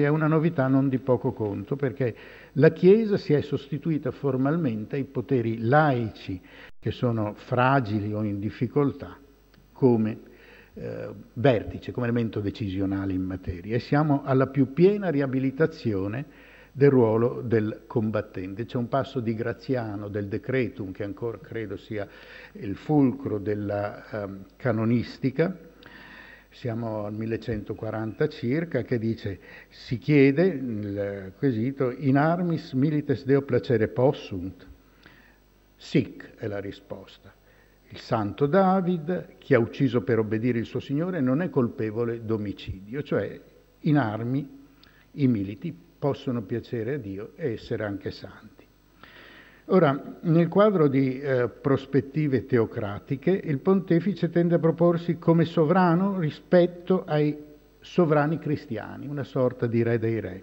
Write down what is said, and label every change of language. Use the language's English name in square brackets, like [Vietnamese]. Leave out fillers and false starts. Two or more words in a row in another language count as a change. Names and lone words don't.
[Italian] È una novità non di poco conto, perché la Chiesa si è sostituita formalmente ai poteri laici, che sono fragili o in difficoltà, come vertice, come elemento decisionale in materia, e siamo alla più piena riabilitazione del ruolo del combattente. C'è un passo di Graziano, del Decretum, che ancora credo sia il fulcro della canonistica, siamo al 1140 circa, che dice, si chiede, il quesito, [Latin] in armis milites Deo placere possunt? [Italian] Sic è la risposta. Il santo David, chi ha ucciso per obbedire il suo Signore, non è colpevole d'omicidio, cioè in armi i militi possono piacere a Dio e essere anche santi. Ora, nel quadro di prospettive teocratiche, il pontefice tende a proporsi come sovrano rispetto ai sovrani cristiani, una sorta di re dei re.